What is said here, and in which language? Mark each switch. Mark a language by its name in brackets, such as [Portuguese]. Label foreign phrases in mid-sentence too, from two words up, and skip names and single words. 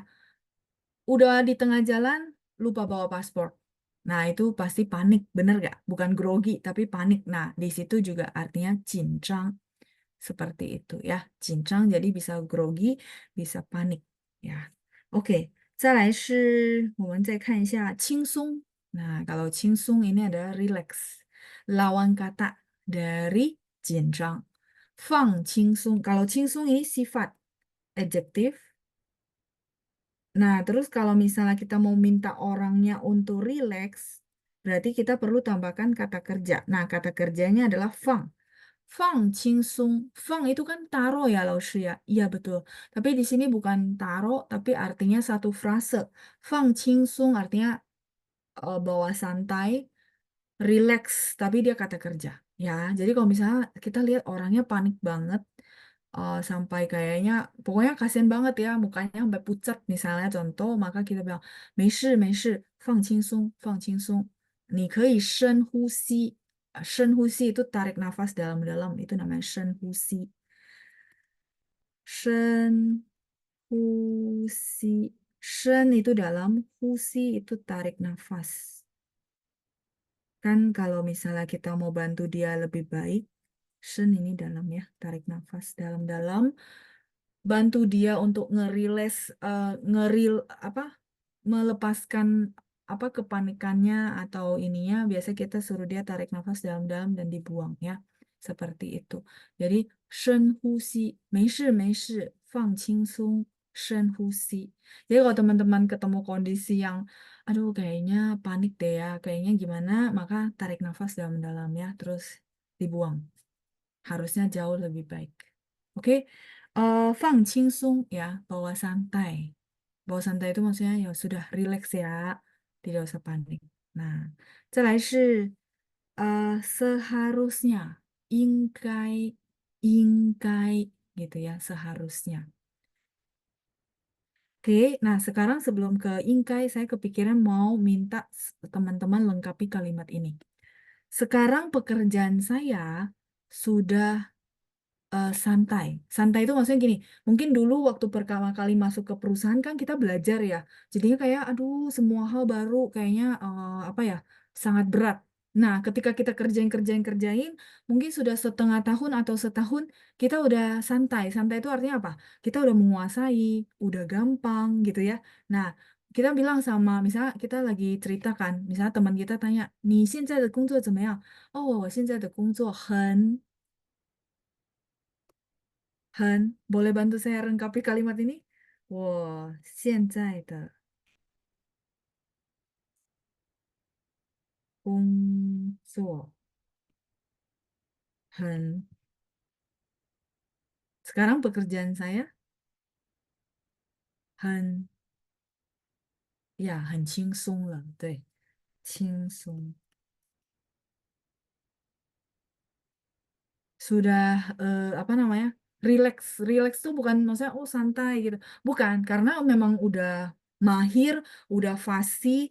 [Indonesian] Udah di tengah jalan, lupa bawa paspor. Nah, itu pasti panik, bener gak? Bukan grogi, tapi panik. Nah, di situ juga artinya 紧张. Seperti itu ya. 紧张 jadi bisa grogi, bisa panik ya. Oke, [Chinese] 再来是我们再看一下轻松. [Indonesian] Nah, kalau 轻松 ini adalah relax. Lawan kata dari 紧张. [Chinese] 放轻松. [Indonesian] Kalau 轻松 ini sifat adjektif. Nah, terus kalau misalnya kita mau minta orangnya untuk relax, berarti kita perlu tambahkan kata kerja. Nah, kata kerjanya adalah 放. [Chinese] 放轻松. [Indonesian] 放 itu kan taro ya, Laoshi ya. Iya, betul. Tapi di sini bukan taro, tapi artinya satu frase. 放轻松 artinya bawa santai, relax, tapi dia kata kerja. Ya, jadi kalau misalnya kita lihat orangnya panik banget, sampai kayaknya, pokoknya kasihan banget ya, mukanya sampai pucat misalnya contoh, maka kita bilang, [Chinese] 没事没事,放轻松放轻松. 你可以深呼吸. [Indonesian] 深呼吸 itu tarik nafas dalam-dalam, itu namanya 深呼吸. [Chinese] 深呼吸. [Indonesian] 深 itu dalam, 呼吸 itu tarik nafas. Kan kalau misalnya kita mau bantu dia lebih baik, Shen ini dalam ya, tarik nafas dalam-dalam. Bantu dia untuk ngeriles, melepaskan kepanikannya atau ininya. Biasa kita suruh dia tarik nafas dalam-dalam dan dibuang ya. Seperti itu. Jadi, [Chinese] 深呼吸，没事没事，放轻松，深呼吸。 [Indonesian] Jadi kalau teman-teman ketemu kondisi yang, aduh kayaknya panik deh ya, kayaknya gimana, maka tarik nafas dalam-dalam ya, terus dibuang. Harusnya jauh lebih baik. Oke, 放轻松 ya, bawa santai. Bawa santai itu maksudnya ya sudah relax ya, tidak usah panik. Nah, [Chinese] 再来是 [Indonesian] seharusnya, 应该 gitu ya, seharusnya. Oke, nah sekarang sebelum ke ingkai, saya kepikiran mau minta teman-teman lengkapi kalimat ini. Sekarang pekerjaan saya sudah santai. Santai itu maksudnya gini, mungkin dulu waktu pertama kali masuk ke perusahaan kan kita belajar ya. Jadinya kayak, aduh semua hal baru kayaknya sangat berat. Nah, ketika kita kerjain, mungkin sudah setengah tahun atau setahun, kita udah santai. Santai itu artinya apa? Kita udah menguasai, udah gampang gitu ya. Nah, kita bilang sama, misalnya kita lagi ceritakan, misalnya teman kita tanya, [Chinese] 你现在的工作怎么样？哦，我现在的工作 [Indonesian] boleh bantu saya lengkapi kalimat ini? [Chinese] 我现在的工作 [Indonesian] sekarang pekerjaan saya [Chinese] 很轻松了，对，轻松。 [Indonesian] Sudah relax. Relax tuh bukan maksudnya santai gitu. Bukan, karena memang udah mahir, udah fasih.